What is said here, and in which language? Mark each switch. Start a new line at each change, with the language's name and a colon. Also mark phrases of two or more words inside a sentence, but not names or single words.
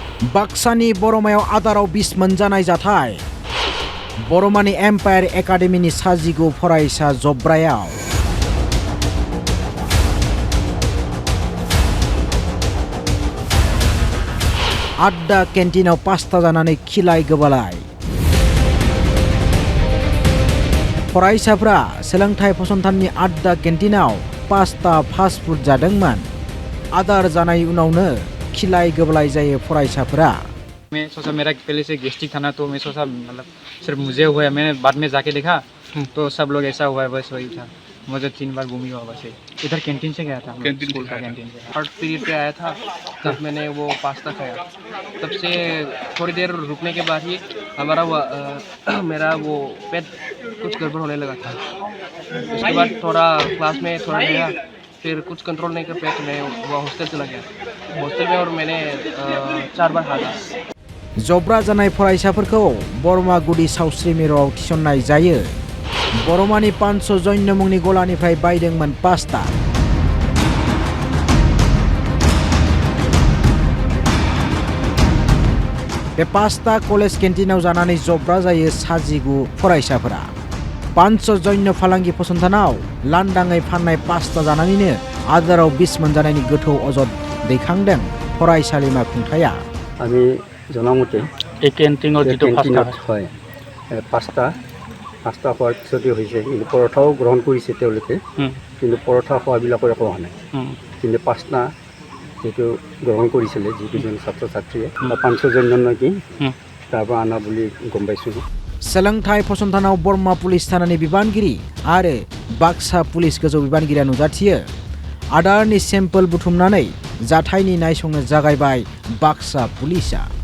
Bodo: बाक्सानि बरमायाव आदाराव बिस मोनजानाय जाथाय बरमानि एम्पायार एकाडेमिनि साजिगु फरायसा जब्रायाव आड्डा केन्टिनाव पास्ता जानानै खिलाय गोबालाय फरायसाफ्रा सोलोंथाइ फसंथाननि आड्डा केन्टिनाव पास्ता
English: fast food
Bodo: जादोंमोन आदार जानाय उनावनो खिलाय गोबालाय जायो फरायसाफोरा
Hindi: मैं सोचा मेरा पहले से गैस्ट्रिक था ना तो मैं सोचा मतलब सिर्फ मुझे हुआ है मैंने बाद में जाके देखा तो सब लोग ऐसा हुआ है बस वही था मुझे 3 बार बमी हुआ बस इधर कैंटीन से गया था स्कूल का कैंटीन से
English: third period
Hindi: पे आया था तब मैंने वो पास्ता खाया तब से थोड़ी देर रुकने के बाद ही हमारा मेरा वो पेट कुछ गड़बड़ होने लगा था उसके बाद थोड़ा क्लास में थोड़ा गया फिर कुछ कंट्रोल नहीं कर पाया तो मैं वो हॉस्टल चला गया हॉस्टल में और मैंने 4 बार खाया
Bodo: जब्रा जानाय फरायसाफोरखौ बरमा गुदि सावस्रि मिरुआव थिसननाय जायो बरमानि 500 जन्य मुंनि गलानिफ्राय बायदोंमोन पास्ता बे पास्ता कलेज केन्टिनाव जानानै जब्रा जायो साजिगु फरायसाफोरा 500 जन्य फालांगि फसंथानाव लांदाङै फाननाय पास्ता जानानैनो आदाराव बिस मोनजानायनि गोथौ अजद दैखांदों फरायसालिमा खुंथाया
Assamese: আমি জনামতে এই কেন্টিনৰ যেটো কেণ্টিনত হয় পাস্তা খোৱাৰ পিছতে হৈছে কিন্তু পৰঠাও গ্ৰহণ কৰিছে তেওঁলোকে কিন্তু পৰঠা খোৱাবিলাকৰ একো হোৱা নাই কিন্তু পাস্তা যেটো গ্ৰহণ কৰিছিলে যিকেইজন ছাত্ৰ ছাত্ৰীয়ে 500 জন নেকি তাৰ পৰা আনা বুলি গম পাইছোঁ
Bodo: सोलोंथाइ फसंथानाव बरमा पुलिस थानानि बिबानगिरि आरो बाक्सा पुलिस गोजौ बिबानगिरिया नुजाथियो आदारनि सेम्पोल बुथुमनानै जाथायनि नायसंनो जागायबाय बाक्सा पुलिसा